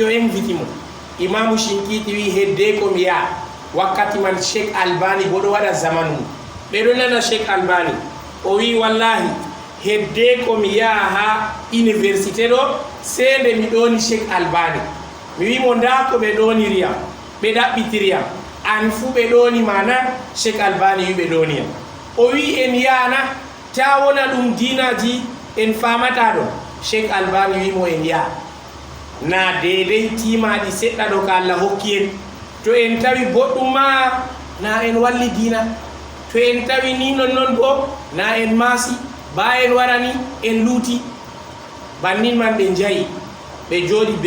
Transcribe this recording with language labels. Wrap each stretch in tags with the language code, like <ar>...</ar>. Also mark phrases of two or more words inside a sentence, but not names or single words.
<ff>o inviti mo imamu Shinkiti wi hedde ko mi yaa wakkati man Sheikh Albani bo ɗo waɗa zamanu ɓeɗo nana Sheikh Albani o wi wallahi hedde ko mi yaa ha université ɗo se nde mi ɗoni Sheikh Albani mi wimo nda ko ɓe ɗoniriyam ɓe ɗaɓɓitiriyam an fuu ɓe ɗoni mana Sheikh Albani wi ɓe ɗoniyam o wi en yana ta wona ɗum dinaji en famata ɗo Sheikh Albani wimo en yaa na dedei timaɗi seɗɗa ɗo ka Allah hokki en to en tawi boɗɗum ma na en walli dina to en tawi ni non bo na en maasi ba en warani en luuti bannin man ɓe jayi ɓe jooɗi be</ff>